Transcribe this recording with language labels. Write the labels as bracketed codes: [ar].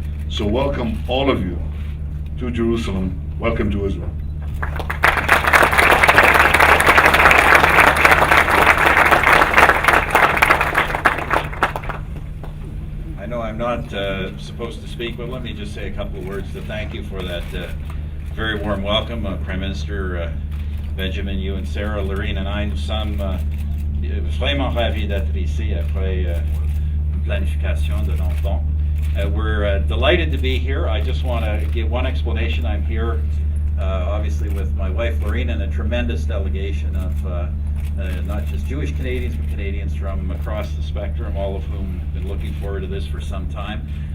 [en] So welcome all of you to Jerusalem. Welcome to Israel. I know I'm not supposed to speak, but let me just say a couple of words to thank you for that very warm welcome. Prime Minister Benjamin, you and Sarah, Lorraine and I, [fr] nous sommes vraiment ravis d'être ici après une planification de longtemps. [en] We're delighted to be here. I just want to give one explanation. I'm here obviously with my wife Lorraine and a tremendous delegation of not just Jewish Canadians, but Canadians from across the spectrum, all of whom have been looking forward to this for some time.